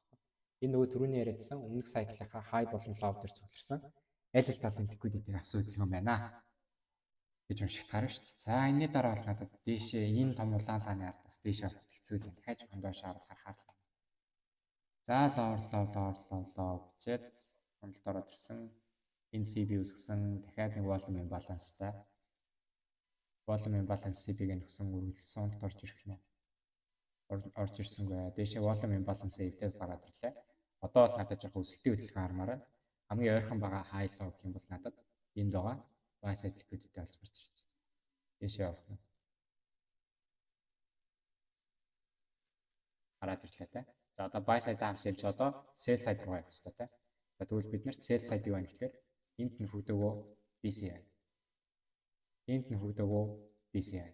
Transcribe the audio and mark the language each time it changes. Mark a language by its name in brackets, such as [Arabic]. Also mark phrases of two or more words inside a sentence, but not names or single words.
[Mongolian] Энэ нөгөө түрүүний яриадсан өмнөх cycle-ийнхаа high болон low дээр цугларсан аль аль талын liquidity-г авсан хөдөлгөөн байна гэж уншигт гарна шүү дээ. За энэний дараа бол надад дээшээ энэ том улаан лааны ардаас дээшээ авах хэцүү юм. Дахиад жоохон доошоо харахаар. За low гэчээд хөндлөлт ороод ирсэн. Энэ CB үсгсэн дахиад нэг [English] volume imbalance- [Mongolian] тай. [English] Volume imbalance [Mongolian] CB-г нөхсөн үргэлжлсэн хөндлөлт орж ирэх нь орж ирсэнгүй. Дээшээ [English] volume imbalance [Mongolian] эвдээд гараад ирлээ. Одоо бол надад жоохон өсөлтийн хөдөлгөөн хармаар байна. Хамгийн ойрхон байгаа [English] high low [Mongolian] гэх юм бол надад энд байгаа [English] buy side liquidity [Mongolian] болж гарч ирж байна. Дээшээ явах нь. Хараад ирлээ те. За одоо [English] buy side [Mongolian] хамсэлж одоо [English] sell side [Mongolian] руу явах хэрэгтэй те. За тэгвэл бид нарт [English] sell side [Mongolian] юу байна гэхээр энд нь хөгдөөгөө BCI. Энд нь хөгдөөгөө BCI.